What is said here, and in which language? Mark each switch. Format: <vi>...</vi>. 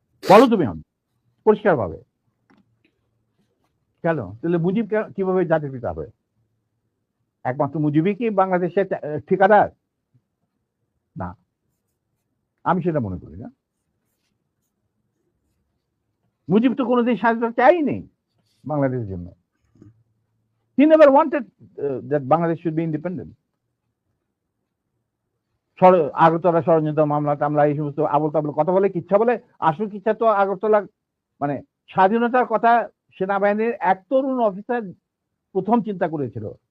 <bn>বলো তুমি আমি পরিষ্কার ভাবে কেন তাহলে মুজিব কিভাবে জাতির পিতা হবে? একমাত্র মুজিবই কি বাংলাদেশের ঠিকাদার? না, আমি সেটা মনে করি না। মুজিব তো কোনোদিন স্বাধীনতা চাইনি বাংলাদেশের জন্য।</bn> <en>He never wanted that Bangladesh should be independent.</en> <bn>Agartala ষড়যন্ত্র মামলা টামলা এই সমস্ত আবল তাবল কথা বলে কিচ্ছা বলে, আসল কিচ্ছা তো আগরতলা মানে স্বাধীনতার কথা সেনাবাহিনীর এক তরুণ অফিসার প্রথম চিন্তা করেছিল।</bn>